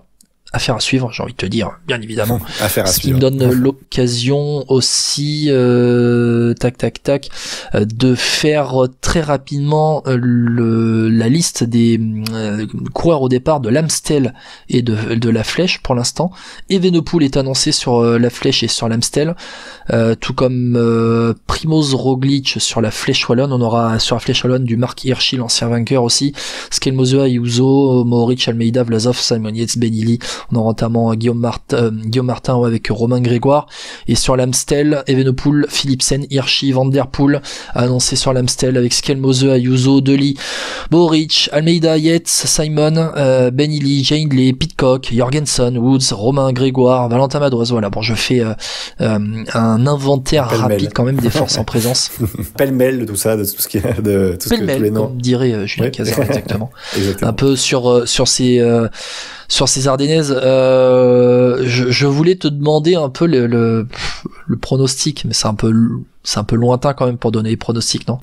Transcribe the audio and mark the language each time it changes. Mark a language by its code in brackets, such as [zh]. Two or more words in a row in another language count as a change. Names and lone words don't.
[fr] Affaire à suivre, j'ai envie de te dire, bien évidemment. Ce qui me donne l'occasion aussi, de faire très rapidement la liste des coureurs au départ de l'Amstel et de la Flèche pour l'instant. Evenepoel est annoncé sur la Flèche et sur l'Amstel, tout comme Primoz Roglic sur la Flèche wallonne. On aura sur la Flèche wallonne du Marc Hirschi, l'ancien vainqueur aussi, Skelmosea, Ayuso, Mohoric, Almeida, Vlasov, Simon Yates, Ben Illy. On aura notamment Guillaume Martin avec Romain Grégoire. Et sur l'Amstel, Evenepoel, Philipsen, Hirschi, Van Der Poel, annoncé sur l'Amstel avec Skelmosea, Ayuso, Deli, Mohoric, Almeida, Yates, Simon, Ben Illy, Jane Lee, Pidcock, Jorgensen, Woods, Romain Grégoire, Valentin Madoise. Voilà, bon, je fais un inventaire rapide quand même des forces en présence. Pêle-mêle de tout ça, de tout ce qui est de tout ce que tous les noms. Comme dirait Julien Cazard, exactement. Un peu sur ces Ardennaises, je voulais te demander un peu le pronostic, mais c'est un peu lointain quand même pour donner les pronostics, non?